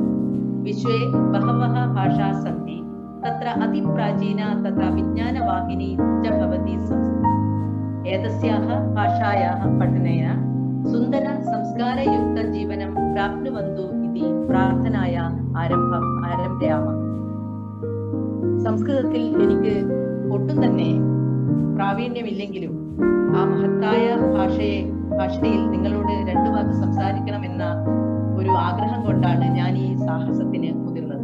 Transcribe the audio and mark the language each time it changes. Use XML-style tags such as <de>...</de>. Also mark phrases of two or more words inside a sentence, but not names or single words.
<sa>विश्वे बहवः भाषाः सन्ति. तत्र अतिप्राचीना तथा विज्ञानवाहिनी च भवति संस्कृतम्. एतस्याः भाषायाः पठनेन सुन्दर संस्कारयुक्त जीवनं प्राप्नुवन्तु इति प्रार्थनाया ആരംഭയാമ.</sa> <ml>സംസ്കൃതത്തിൽ എനിക്ക് ഒട്ടും തന്നെ പ്രാവീണ്യമില്ലെങ്കിലും ആ മഹത്തായ ഭാഷയിൽ നിങ്ങളോട് രണ്ടു വാക്ക് സംസാരിക്കണമെന്ന ഒരു ആഗ്രഹം കൊണ്ടാണ് ഞാൻ ഈ സാഹസത്തിന് മുതിർന്നത്.</ml>